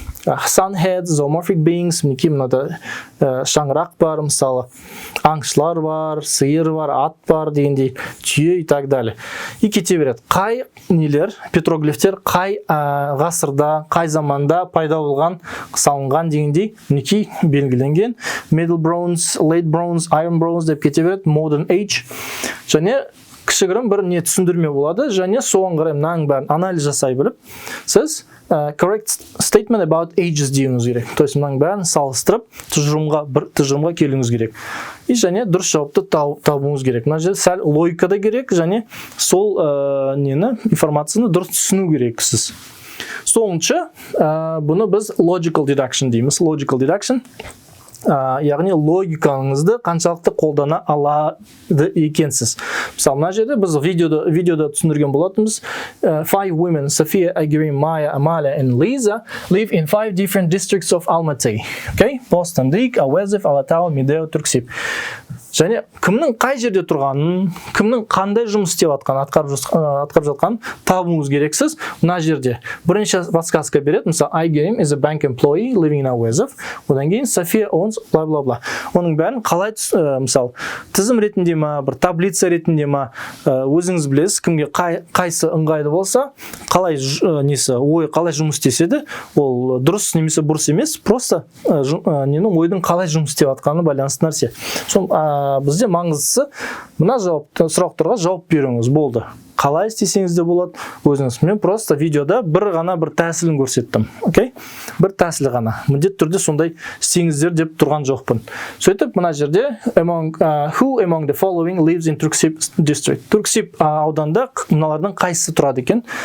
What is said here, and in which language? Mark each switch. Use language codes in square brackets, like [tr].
[en] Sunhead, zoomorphic beings, [kk] мінекей мынада шаңырақ бар, мысалы, аңшылар бар, сиыр бар, ат бар дегендей, түйе [ru] и так далее. [kk] И кете береді. Қай петроглифтер қай ғасырда, қай заманда пайда болған, салынған дегендей, мінекей белгіленген. [en] Middle bronze, late bronze, iron bronze [kk] деп кете береді, [en] modern age. [kk] Және кішігірім бір түсіндірме болады, және соған қарай мынаның бәрін анализ жасай біліп, сіз [en] correct statement about ages [kk] деуіңіз керек. [ru] То есть [kk] мынаның бәрін салыстырып, тұжырымға келуіңіз керек. И және дұрыс жауапты табуыңыз керек. Мына жерде сәл логика да керек, және сол информацияны дұрыс түсіну керек сіз. Соңыншы, бұны біз logical deduction дейміз. Logical deduction яғни логикаңызды қаншалықты қолдана алады екенсіз. Мысалы, мына жерде біз видеода түсіндірген болатынбыз. [en] 5 women, Sophia, Agiri, Maya, Amalia and Lisa live in 5 different districts of Almaty. Okay? Boston, Dik, Awezif, Alatau, Mideo, Turksip. [kk] және кімнің қай жерде тұрғанын, кімнің қандай жұмыс істеп жатқанын, атқарып жатқанын табуыңыз керексіз. Мына жерде бірінші подсказка береді. [en] Мысалы, Айгерім is a bank employee living in Әуезов. [kk] Одан кейін [en] София owns bla bla bla. [kk] Оның бәрін қалай мысалы тізім ретінде ма, бір таблица ретінде ма, өзіңіз білесіз, кімге қайсы ыңғайлы болса, қалай ой қалай жұмыс істесе, ол дұрыс немесе бұрыс емес, просто ойдың қалай жұмыс істеп жатқанына байланысты нәрсе. Бізде маңыздысы мына сұрақтарға жауап беруіңіз болды. Қалай істесеңіз де болады өзіңіз. Мен просто видеода бір тәсілін көрсеттім. Окей? Бір тәсіл ғана. Міндетті түрде сондай істеңіздер деп тұрған жоқпын. Сөйтіп, мына жерде [en] who among the following lives in Turksip district. [kk] Turksip ауданда мыналардың қайсысы тұрады екен?